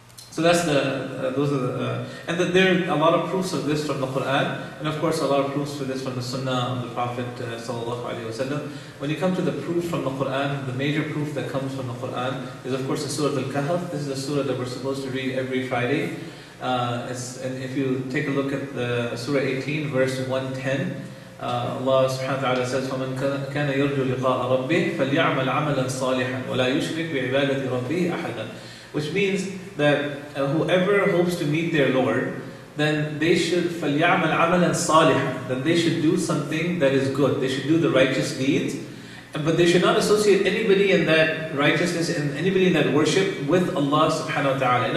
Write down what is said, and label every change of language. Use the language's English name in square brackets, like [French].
[English] So that's those are there are a lot of proofs of this from the Quran, and of course a lot of proofs for this from the Sunnah of the Prophet sallallahu alaihi wasallam. When you come to the proof from the Quran, the major proof that comes from the Quran is of course the Surah Al-Kahf. This is the surah that we're supposed to read every Friday. And if you take a look at the Surah 18, verse 110. Allah subhanahu wa ta'ala says, [Arabic] فَمَنْ كَانَ يَرْجُو لِقَاءَ رَبِّهِ فَلْيَعْمَلْ عَمَلًا صَالِحًا وَلَا يُشْرِكْ بِعِبَادَةِ رَبِّهِ أَحَدًا. [English] Which means that whoever hopes to meet their Lord, then they should [Arabic] فَلْيَعْمَلْ عَمَلًا صَالِحًا, [English] then they should do something that is good. They should do the righteous deeds, but they should not associate anybody in that righteousness and anybody in that worship with Allah subhanahu wa ta'ala.